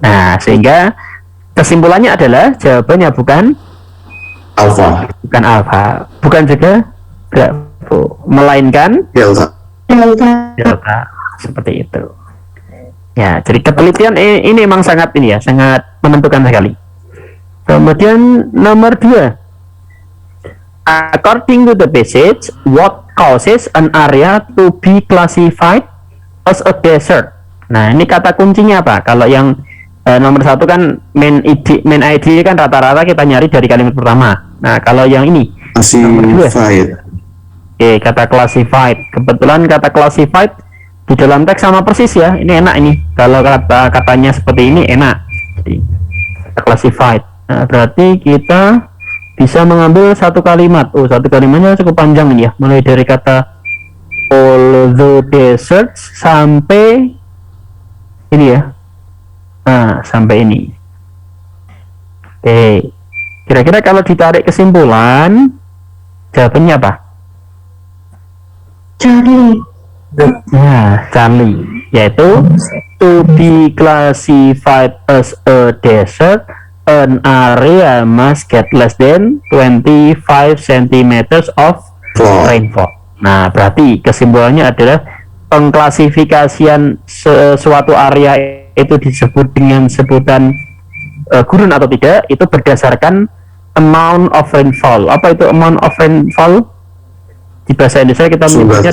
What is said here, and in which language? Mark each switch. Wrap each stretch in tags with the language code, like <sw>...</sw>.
<id>Nah, sehingga kesimpulannya adalah jawabannya bukan Alpha. bukan juga bravo, melainkan Delta. delta, seperti itu. Ya, jadi ketelitian ini memang sangat sangat menentukan sekali. Kemudian nomor 2,</id> <en>according to the passage, what causes an area to be classified as a desert?</en> <id>Nah, ini kata kuncinya apa? Kalau yang nomor 1 kan main ID kan rata-rata kita nyari dari kalimat pertama. Nah, kalau yang ini</id> <en>Classified.</en> <id>Oke, kata classified. Kebetulan kata classified di dalam teks sama persis ya. Ini enak ini. Kalau katanya seperti ini enak. Jadi kata classified. Nah, berarti kita bisa mengambil satu kalimat. Oh, satu kalimatnya cukup panjang ini ya. Mulai dari kata</id> <en>all the deserts</en> <id>sampai ini ya. Nah, sampai ini. Oke. Kira-kira kalau ditarik kesimpulan, jawabannya apa? Charlie. Nah, Charlie, yaitu</id> <en>to be classified as a desert, an area must get less than 25 centimeters of rainfall.</en> <id>Nah, berarti kesimpulannya adalah pengklasifikasian suatu area itu disebut dengan sebutan gurun atau tidak, itu berdasarkan</id> <en>amount of rainfall.</en> <id>Apa itu</id> <en>amount of rainfall?</en> <id>Di bahasa Indonesia kita menyebutnya</id>